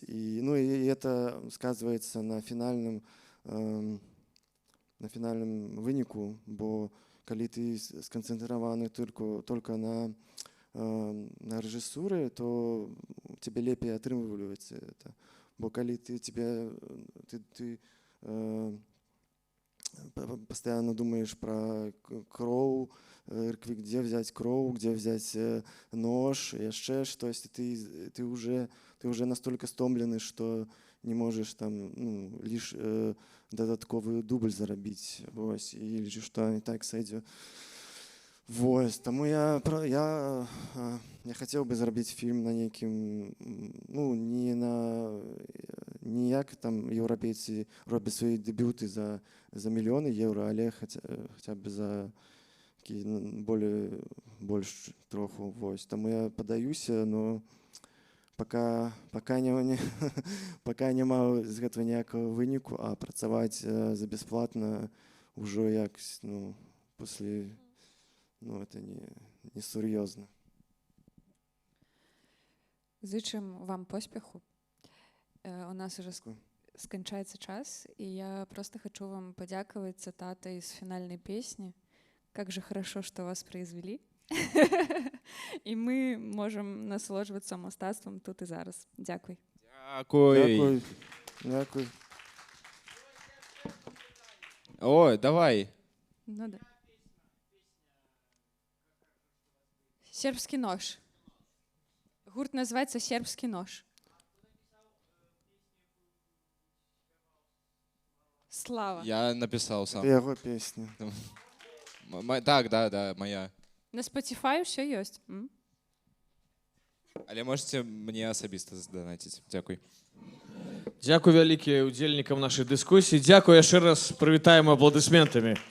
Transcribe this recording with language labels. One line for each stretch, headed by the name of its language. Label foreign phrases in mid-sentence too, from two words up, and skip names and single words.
Belarusian: І это сказваецца на фінальным выніку, бо калі ты сканцэнтраваны только на рэжысуры,
Russian: то тебе
Belarusian: лепей атрымліваецца это. Бо калі ты
Russian: постоянно думаешь про кроў, где взять кроў, где взять нож,
Belarusian: яшчэ штось,
Russian: ты уже настолько стомлены, что не можешь там лишь
Belarusian: дадатковый дубль зарабіць. Вось, і лічу, што і так сойдзе. Вось, таму я хацеў бы зрабіць фільм на нейкім, не як там еўрапейцы робяць свае дэбюты за мільёны еўра, але хаця б за больш троху. Вось, таму я падаюся,
Russian: но пока
Belarusian: няма з гэтага ніякага выніку, а працаваць за бясплатна ўжо як пасля, это не сур'ёзна. Зычым вам поспеху. У нас уже сканчаецца час, і я просто хочу вам падзякаваць цытатай з фінальнай песні.
Russian: Как же хорошо, что вас произвели.
Belarusian: І мы можам насолоджвацца мастацтвам тут і зараз. Дзякуй.
Ukrainian: Дякуй.
Russian: Ой, давай.
Belarusian: Ну да. Сербскі нож. Гурт называецца «Сербскі нож». Слава.
Russian: Я написал сам.
Belarusian: Это яго песня.
Russian: Так, да, моя.
Belarusian: На Spotify ўсё ёсць. Але можете мне асабіста заданаціць. Дзякуй. Дзякуй вялікі удзельнікам нашай дыскусіі. Дзякуй яшчэ раз, прывітаем апладысментамі.